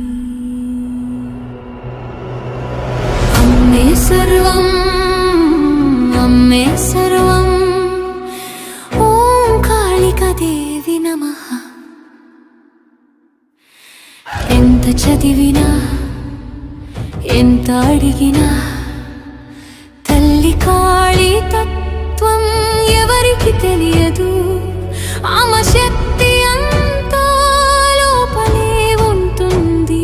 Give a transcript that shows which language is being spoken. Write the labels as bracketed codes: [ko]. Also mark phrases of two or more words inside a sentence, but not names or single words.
[sa] अम्मे सर्वं, अम्मे सर्वं, ओं कालिका देवी नमः। [te] ఎంత చదివినా ఎంత అడిగినా తల్లి కాళీ తత్వం ఎవరికి తెలియదు. ఆమె శక్తి అంతా లోపలే ఉంటుంది.